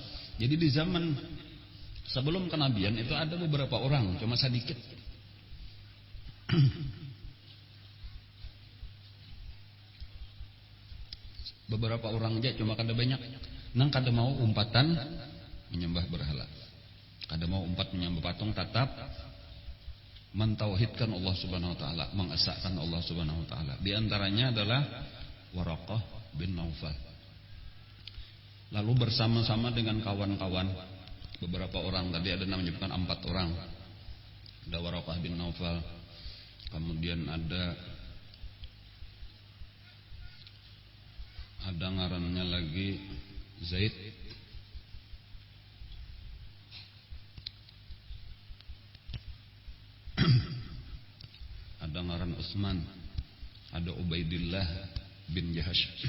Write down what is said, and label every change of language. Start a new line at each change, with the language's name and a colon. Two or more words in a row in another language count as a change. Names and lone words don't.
Indonesian: Jadi di zaman sebelum kenabian itu ada beberapa orang, cuma sedikit.
Banjar: Beberapa orang aja cuma kada banyak. Nang kada mau umpatan menyembah berhala. Kada mau umpat menyembah patung, tetap mentauhidkan
Arabic: Allah Subhanahu wa taala,
Banjar: mengesahkan
Arabic: Allah Subhanahu wa taala.
Indonesian: Di antaranya adalah Waraqah bin Naufal. Lalu bersama-sama dengan kawan-kawan, beberapa orang, tadi ada menyebutkan 4 orang.
Banjar: Ada Waraqah bin Naufal, kemudian ada ngarannya lagi Zaid, ada ngaran Utsman, ada Ubaidillah bin Jahash.